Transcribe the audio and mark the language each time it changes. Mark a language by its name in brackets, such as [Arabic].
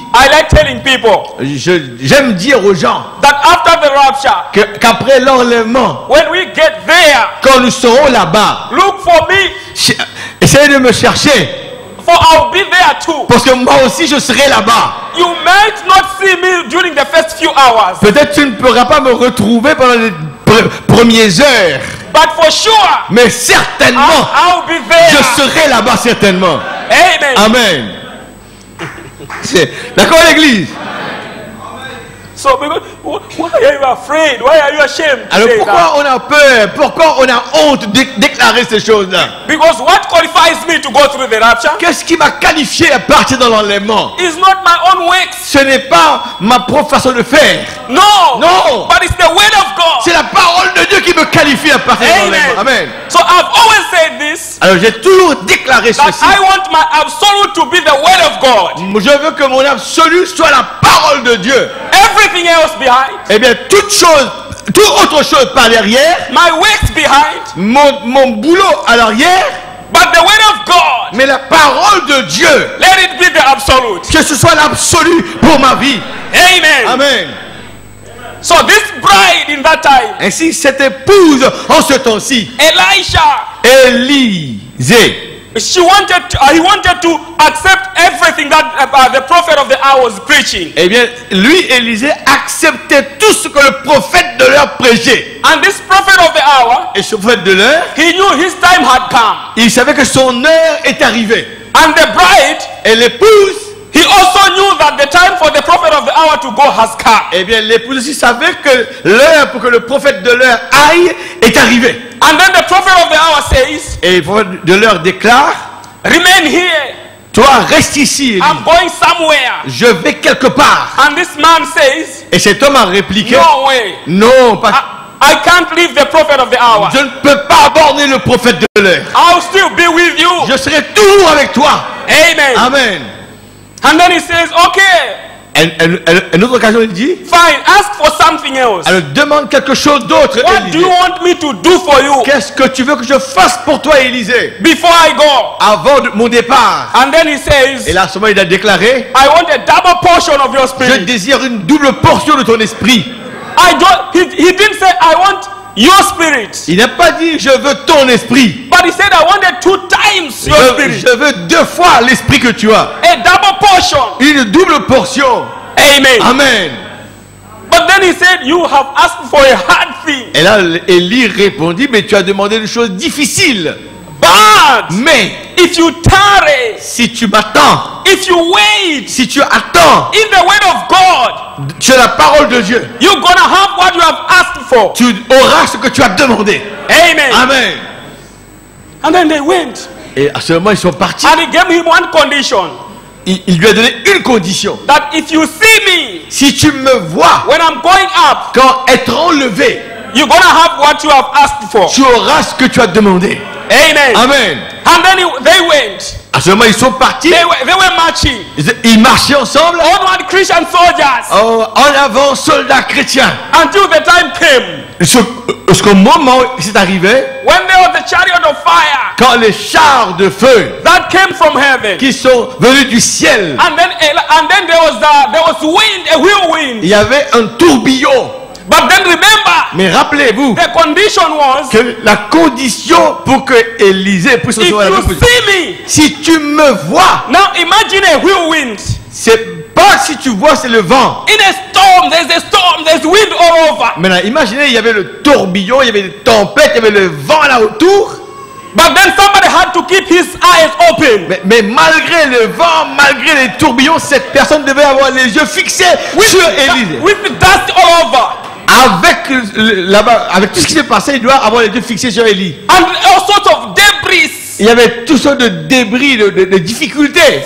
[English] I like telling people [French] j'aime dire aux gens [English] that after the rapture, [French] qu'après l'enlèvement, [English] when we get there, [French] quand nous serons là-bas, [English] look for me, [French] essayez de me chercher, [English] for I'll be there too. [French] parce que moi aussi je serai là-bas. [English] You might not see me during the first few hours, [French] Peut-être tu ne pourras pas me retrouver pendant les premières heures, [English] but for sure, [French] mais certainement, [English] I'll be there. [French] je serai là-bas certainement. [English] Amen. [French] Amen. D'accord l'église? [English] So, because, why are you afraid? Why are you ashamed to [French] Alors [English] say [French] pourquoi [English] that? [French] on a peur? Pourquoi on a honte de déclarer ces choses-là? [English] Because what qualifies me to go through the rapture [French] Qu'est-ce qui m'a qualifié à partir dans l'enlèvement? [English] is not my own works. [French] Ce n'est pas ma propre façon de faire. [English] No. No. But it's the word of God. [French] C'est la parole de Dieu qui me qualifie à partir de l'enlèvement. [English] Amen. So I've always said this, [French] Alors j'ai toujours déclaré [English] that [French] ceci. [English] I want my absolute to be the word of God. [French] Je veux que mon absolu soit la parole de Dieu. [English] Everything else behind, [French] Eh bien, toute autre chose par derrière, [English] my works behind, [French] mon boulot à l'arrière, [English] but the word of God, [French] mais la parole de Dieu, [English] let it be the absolute. [French] que ce soit l'absolu pour ma vie. [English] Amen. [French] Amen. [English] So this bride in that time, [French] Ainsi, cette épouse en ce temps-ci, [English] Elisha, [French] Élisée, [English] he wanted to accept everything that the prophet of the hour was preaching. [French] eh bien, lui, Élisée, acceptait tout ce que le prophète de l'heure prêchait. [English] And this prophet of the hour, [French] Et ce prophète de l'heure, [English] he knew his time had come. [French] il savait que son heure est arrivée. [English] And the bride, [French] Et l'épouse, [English] he also knew that the time for the prophet of the hour to go has come. [French] eh bien, l'épouse aussi savait que l'heure pour que le prophète de l'heure aille est arrivée. [English] And then the prophet of the hour says, [French] Et le prophète de l'heure déclare, [English] remain here. [French] toi, reste ici, Élie. [English] I'm going somewhere. [French] Je vais quelque part. [English] And this man says, [French] Et cet homme a répliqué, [English] no way. [French] non, pas, [English] I can't leave the prophet of the hour. [French] je ne peux pas aborder le prophète de l'heure. [English] I'll still be with you. [French] Je serai toujours avec toi. [English] Amen. [French] Amen. [English] And then he says, okay, [French] Une autre occasion, il dit, [English] fine, ask for something else. [French] alors demande quelque chose d'autre, [English] What do [French] Élisée. [English] you want me to do for you [French] Qu'est-ce que tu veux que je fasse pour toi, Élisée, [English] before I go? [French] avant mon départ? [English] And then he [French] Et [English] says, [French] là, à ce moment, il a déclaré, [English] I want a double portion of your [French] je [English] spirit. [French] désire une double portion de ton esprit. [English] He didn't say, I want your spirit. [French] Il n'a pas dit, je veux ton esprit. [English] But he said, I wanted 2 times your spirit. [French] Je veux 2 fois l'esprit que tu as. [English] A double portion. [French] Une double portion. [English] Amen. [French] Amen. [English] But then he said, you have asked for a hard thing. [French] Et là, Élie répondit, mais tu as demandé une chose difficile. [English] But [French] Mais [English] if you tarry, [French] si tu m'attends, [English] if you wait [French] si tu attends [English] in the word of God, [French] sur la parole de Dieu, [English] you're gonna have what you have asked for. [French] tu auras ce que tu as demandé. [English] Amen. [French] Amen. [English] And then they went. [French] Et à ce moment, ils sont partis. [English] And he gave him one condition. [French] Il lui a donné une condition. [English] That if you see me, [French] Si tu me vois, [English] when I'm going up, [French] quand être enlevé, [English] you're gonna have what you have asked for. [French] tu auras ce que tu as demandé. [English] Amen. [French] Amen. [English] And then they went. [French] À ce moment, ils sont partis. [English] They were marching. [French] Ils marchaient ensemble. [English] Onward Christian soldiers. [French] En avant, soldats chrétiens. [English] Until the time came. [French] Jusqu'au moment où c'est arrivé, [English] When there was the chariot of fire [French] quand les chars de feu [English] that came from heaven. [French] qui sont venus du ciel, [English] And then there was wind, a whirlwind. [French] il y avait un tourbillon. [English] But then remember, [French] Mais rappelez-vous [English] the condition was, [French] que la condition pour que Élisée puisse [English] if [French] recevoir la [English] you [French] réponse, [English] see me, [French] si tu me vois, [English] now imagine a whirlwind. [French] c'est pas si tu vois, c'est le vent. [English] In a storm, there's wind all over. [French] Maintenant, imaginez, il y avait le tourbillon, il y avait des tempêtes, il y avait le vent là autour. [English] But then somebody had to keep his eyes open. [French] Mais malgré le vent, malgré les tourbillons, cette personne devait avoir les yeux fixés sur Élisée. [English] With the dust all over. [French] Là-bas, avec tout ce qui s'est passé, il doit avoir les yeux fixés sur Élie. [English] And all sorts of debris [French] Il y avait toutes sortes de débris, de difficultés,